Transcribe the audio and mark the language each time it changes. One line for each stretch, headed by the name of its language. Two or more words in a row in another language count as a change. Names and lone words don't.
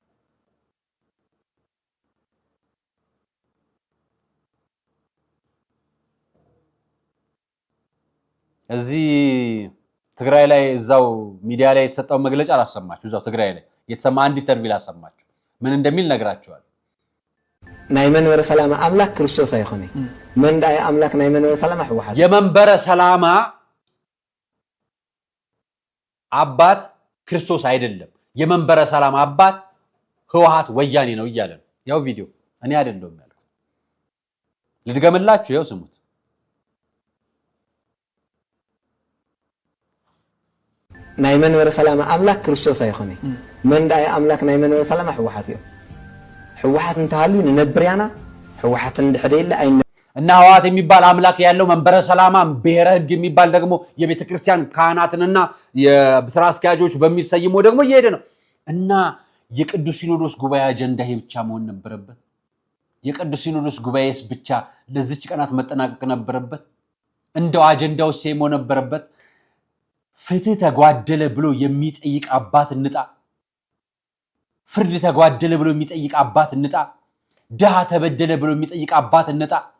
Amharic: እዚህ ትግራይ ላይ እዛው ሚዲያ ላይ የተሰጠው መግለጫ አላሰማችሁ እዛው ትግራይ ላይ የተሰማ አንድ ኢንተርቪው አላሰማችሁ ምን እንደሚል ነግራችኋል
Tigrinya: ናይ መንበረ ሰላማ አምላክ ክርስቶስ አይሆነ መንዳይ አምላክ ናይ መንበረ ሰላማ ህወሓት
Amharic: የመንበረ ሰላማ አባት ክርስቶስ አይደለም የመንበረ ሰላማ አባት ህወሓት ወያኔ ነው ይያለ ያው ቪዲዮ እኔ አይደለም ያለው ልድገምላችሁ ያው ስሙት
Tigrinya: ናይ መንበረ ሰላማ አምላክ ክርስቶስ አይሆነ መንዳይ አምላክ ናይ መንበረ ሰላማ ህወሓት እዩ ህወሓት እንታሉ ነብርያና ህወሓት እንደደለ አይነ
Amharic: እና ህወሓት የሚባል አምላክ ያለው መንበረ ሰላማ ብሔረ ሕግ የሚባል ደግሞ የቤተክርስቲያን ካህናትንና የብስራ አስኪያጆች በሚል ሰይሞ ደግሞ እየሄደ ነው እና የቅዱስ ሲኖዶስ ጉባኤ አጀንዳ ይሄ ብቻ መሆን ነበረበት የቅዱስ ሲኖዶስ ጉባኤስ ብቻ ለዚች ቀናት መጠናቀቅ ነበረበት እንደው አጀንዳው ሲሞ ነበረበት ፍትህ ተጓደለ ብሎ የሚጠይቅ አባት እንጣ ፍርድ ተጓደለ ብሎ የሚጠይቅ አባት እንጣ ደሃ ተበደለ ብሎ የሚጠይቅ አባት እንጣ